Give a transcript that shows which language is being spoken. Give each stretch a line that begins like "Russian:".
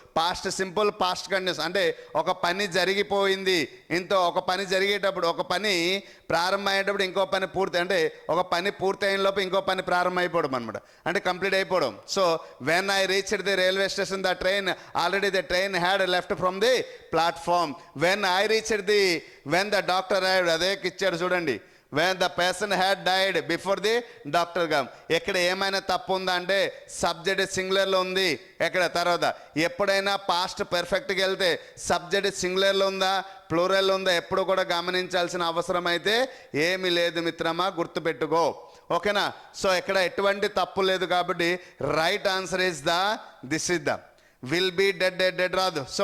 Telugu: Past simple, past continuous. అంటే ఒక పని జరిగిపోయింది, ఇంతో ఒక పని జరిగేటప్పుడు ఒక పని ప్రారంభం అయ్యేటప్పుడు ఇంకో పని పూర్తి, అంటే ఒక పని పూర్తి అయిన లోపు ఇంకో పని ప్రారంభం అయిపోవడం అనమాట, అంటే కంప్లీట్ అయిపోవడం.
English: So when I reached the railway station the train already the train had left from the platform. When I reached the, when the doctor arrived,
Telugu: అదే ఇచ్చాడు చూడండి.
English: when the person had died before the doctor came.
Telugu: ఎక్కడ ఏమైనా తప్పు ఉందా అంటే subject సింగులర్లో ఉంది. ఎక్కడ తర్వాత ఎప్పుడైనా పాస్ట్ పర్ఫెక్ట్కి వెళ్తే సబ్జెక్ట్ సింగులర్లో ఉందా ప్లూరల్లో ఉందా ఎప్పుడు కూడా గమనించాల్సిన అవసరం అయితే ఏమీ లేదు మిత్రమా, గుర్తుపెట్టుకో. ఓకేనా? సో ఇక్కడ ఎటువంటి తప్పు లేదు కాబట్టి right answer
English: is the, this is the, will be dead dead
Telugu: dead రాదు.